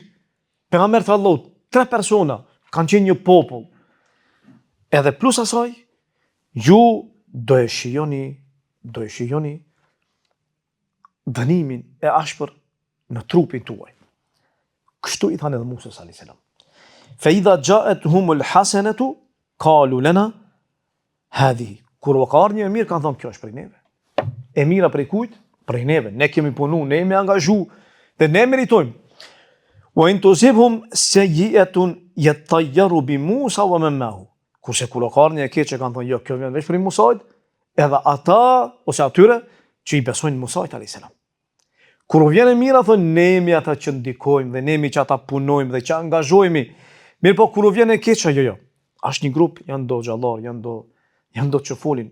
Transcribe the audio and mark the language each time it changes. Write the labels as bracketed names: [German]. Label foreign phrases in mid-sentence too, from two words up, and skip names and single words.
[Albanian] Pejgamberi Allahut, 3 persona kanë qenë një popull. Edhe plus asaj, ju do e shijoni dënimin e ashpër në trupin tuaj. Kështu i thanë edhe Musa [Arabic] صلى الله عليه وسلم. فإذا جاءتهم الحسنة قالوا لنا هذه. [Albanian] Kur u ka ardhur një e mirë kanë thonë kjo është prej neve. E mira prej kujt? Prej neve. Ne kemi punu, ne jemi angazhu dhe ne meritojmë. [Arabic] وإن تصبهم سيئة يطيروا بموسى ومن معه. [Albanian] Kurse kur u ka ardhur një e keq që kanë thonë jo, kjo vjen veç prej Musait, edhe ata ose atyre që i besojnë Musait [Arabic] عليه السلام. [Albanian] Kur u vjen e mira thonë ne jemi ata që ndikojmë dhe ne jemi që ata punojmë dhe që angazhohemi. Mirë po kur u vjen e keq jo. Është një grup, janë do xhallar, janë do që folin.